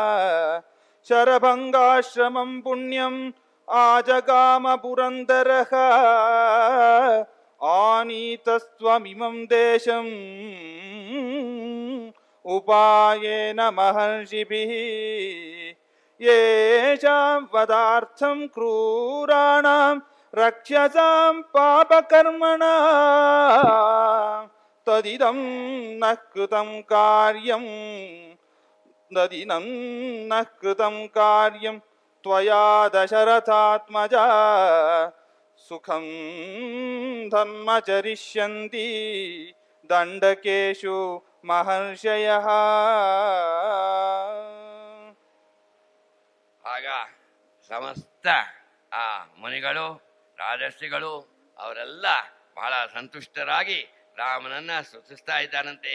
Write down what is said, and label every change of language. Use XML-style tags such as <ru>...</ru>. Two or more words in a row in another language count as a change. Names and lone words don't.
<sa>शरभंगाश्रमं पुण्यं आजगाम पुरंदरः आनीतस्त्वमिमं देशं उपायेन महर्षिभिः येषां वदार्थं क्रूराणां रक्षसां पापकर्मणां तदिदं नः कृतं कार्यं तदिदं नः कृतं कार्यं त्वया दशरथात्मज सुखं धर्म चरिष्यंति दंडकेशु महर्षयः.</sa> <kn>ಆಗ ಸಮಸ್ತ ಆ ಮುನಿಗಳು, ರಾಜರ್ಷಿಗಳು ಅವರೆಲ್ಲ ಬಹಳ ಸಂತುಷ್ಟರಾಗಿ ರಾಮನನ್ನ ಸ್ತುತಿಸ್ತಾ ಇದ್ದಾನಂತೆ.</kn>